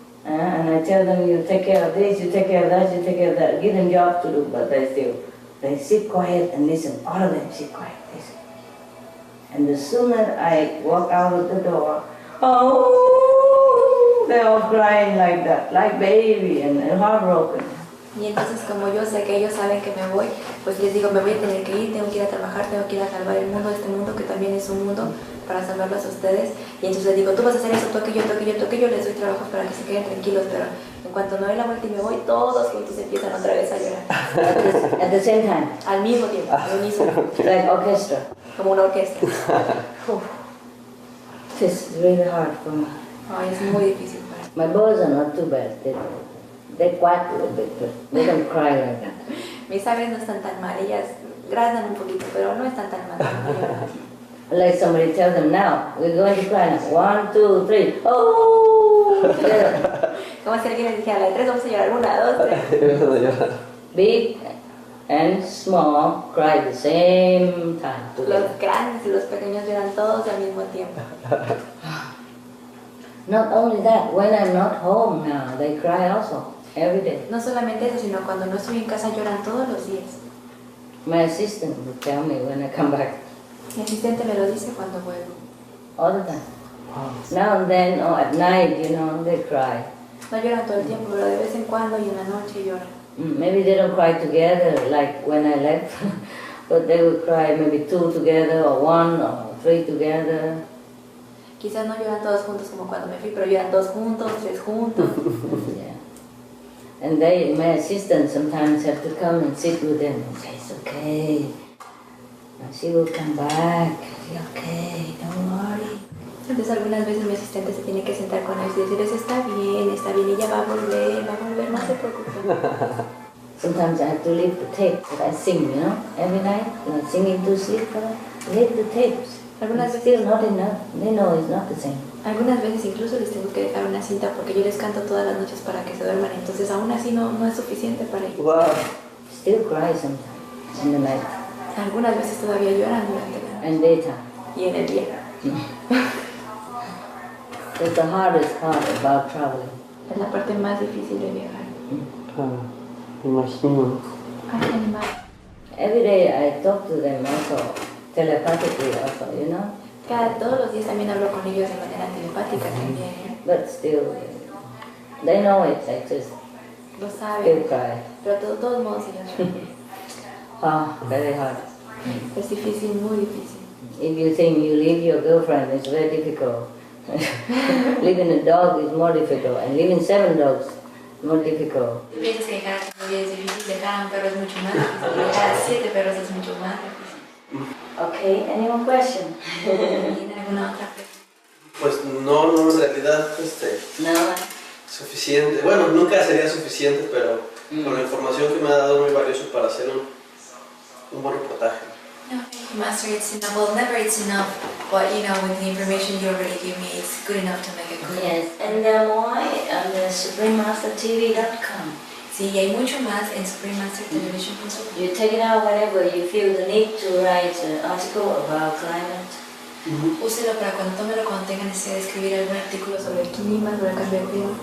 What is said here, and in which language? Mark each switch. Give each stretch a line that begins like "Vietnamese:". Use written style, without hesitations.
English: And I tell them, you take care of this, you take care of that, you take care of that. Give them jobs to do, but they sit quiet and listen. All of them sit quiet, listen. And the sooner I walk out of the door, they're all crying like that, like baby and heartbroken.
Spanish: Y entonces como yo sé que ellos saben que me voy, pues les digo, me voy a tener que ir, tengo que ir a trabajar, tengo que ir a salvar el mundo, este mundo que también es un mundo para salvarlos a ustedes. Y entonces les digo, tú vas a hacer eso, tú aquello, les doy trabajos para que se queden tranquilos, pero en cuanto no doy la vuelta y me voy, todos juntos empiezan otra vez a llorar.
English: At the same time?
Spanish: Al mismo tiempo, al unísono.
English: Like orchestra.
Spanish: Como una orquesta.
English: This is really hard for me.
Spanish: Ay, es muy difícil para mí.
English: My birds are not too bad. They quack a little bit, but they don't cry like that.
Spanish: Mis aves no están tan mal, ellas graznan un poquito, pero no están tan mal.
English: Like somebody tell them now, we're going to cry now. 1, 2, 3. Oh!
Spanish: Como si alguien les dijera, la de 3 vamos a llorar, 1, 2, 3.
English: Big and small cry at the same time.
Spanish: Los grandes y los pequeños lloran todos al mismo tiempo.
English: Not only that, when I'm not home now, they cry also, every day.
Spanish: No solamente eso, sino cuando no estoy en casa lloran todos los días.
English: My assistant will tell me when I come back.
Spanish: Mi asistente me lo dice cuando vuelvo.
English: All the time. Now and then, or at night, they cry.
Spanish: No lloran todo el tiempo, pero de vez en cuando y en la noche lloran.
English: Maybe they don't cry together like when I left, but they will cry maybe 2 together, or 1, or 3 together.
Spanish: Quizás no lloran todos juntos como cuando me fui, pero lloran 2 juntos, 3 juntos.
English: Yeah. And my assistant sometimes have to come and sit with them and say, it's okay. And she will come back. Okay, don't worry.
Spanish: Entonces algunas veces mi asistente se tiene que sentar con ellos y decirles, está bien, ella va a volver, no se preocupen.
English: Sometimes I have to leave the tape that I sing, you know, every night, like singing to sleep, but I leave the tapes. It's still not enough. They know it's not the same.
Spanish: Algunas veces incluso les tengo que dejar una cinta porque yo les canto todas las noches para que se duerman, entonces aún así no es suficiente para ellos.
English: Wow. Still cry sometimes in the night.
Spanish: Algunas veces todavía lloran durante la noche.
English: And daytime.
Spanish: Y en el día.
English: It's the hardest part about traveling.
Spanish: Es la parte más difícil de viajar. Me imagino.
English: Every day I talk to them also, telepathically also, you know.
Spanish: Todos los días también hablo con ellos de manera telepática también.
English: But still, they know it, I just
Spanish: lo saben.
English: Still cry.
Spanish: Pero de todos modos ellos lloran.
English: Very hard.
Spanish: Es difícil, muy difícil.
English: If you think you leave your girlfriend, it's very difficult. Leaving a dog is more difficult, and leaving 7 dogs is more difficult.
Spanish: Piensas que dejar a tu novia es difícil, dejar a un perro es mucho más difícil, dejar a 7 perros es mucho más difícil.
English: Okay, any more question?
Spanish: ¿Tiene alguna otra pregunta? Pues no, en realidad, Nada. Suficiente. Bueno, nunca sería suficiente, pero con la información que me ha dado muy valioso para hacer un buen reportaje.
English: No, thank you, Master. It's enough. Well, never it's enough, but you know, with the information you already give me, it's good enough to make a good. Yes, and more on the SupremeMasterTV.com.
Spanish: Sí, y hay mucho más en SupremeMasterTelevision.com.
English: You take it out whenever you feel the need to write an article about climate.
Spanish: Úselo para cuando tenga necesidad de escribir algún artículo sobre el clima, sobre el cambio de clima.